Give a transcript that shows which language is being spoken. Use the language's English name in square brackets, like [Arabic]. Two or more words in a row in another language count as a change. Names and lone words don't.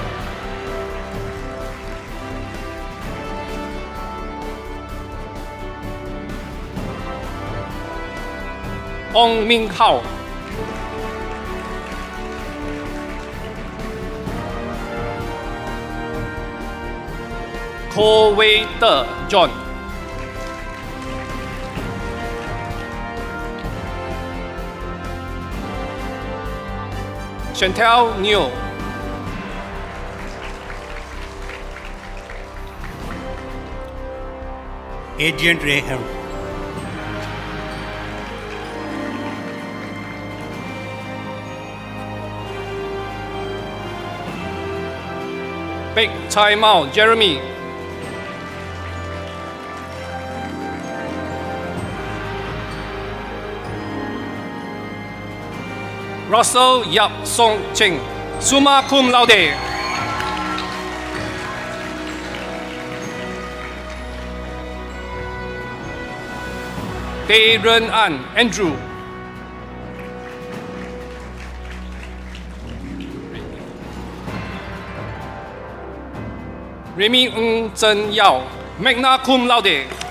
[English] Ong Minh Hao, Ko Wei De John, Chantal Neo, Adrian Raham. Big Chai Mao Jeremy, Russell Yap Song Cheng, [Latin] summa cum laude. [English] Tê Ren An Andrew, Remy Ng Zhen Yao, [Latin] magna cum laude.